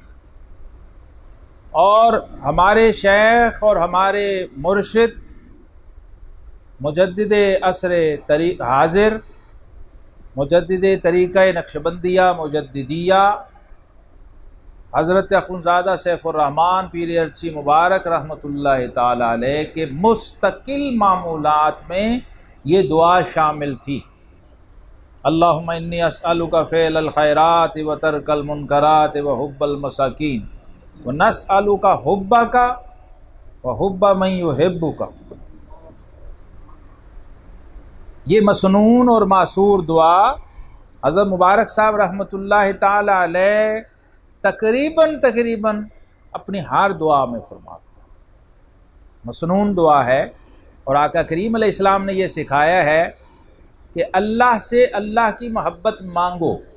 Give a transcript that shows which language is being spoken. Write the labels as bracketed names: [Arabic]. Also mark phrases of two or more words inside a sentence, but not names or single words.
[Urdu] اور ہمارے شیخ اور ہمارے مرشد مجدد عصر حاضر، مجدد طریقہ نقشبندیہ مجددیہ حضرت اخونزادہ سیف الرحمن پیر ارچی مبارک [Arabic] رحمۃ اللہ تعالی علیہ [Urdu] کے مستقل معمولات میں یہ دعا شامل تھی، [Arabic] اللہم انی اسألک فعل الخیرات و ترک المنکرات و حب المساکین وَنَسْأَلُكَ حُبَّكَ وَحُبَّ مَن يُحِبُّكَ۔ [Urdu] یہ مسنون اور معصور دعا حضرت مبارک صاحب [Arabic] رحمۃ اللہ تعالی علیہ [Urdu] تقریباً اپنی ہر دعا میں فرماتے ہیں، مسنون دعا ہے، اور آقا کریم [Arabic] علیہ السلام [Urdu] نے یہ سکھایا ہے کہ اللہ سے اللہ کی محبت مانگو۔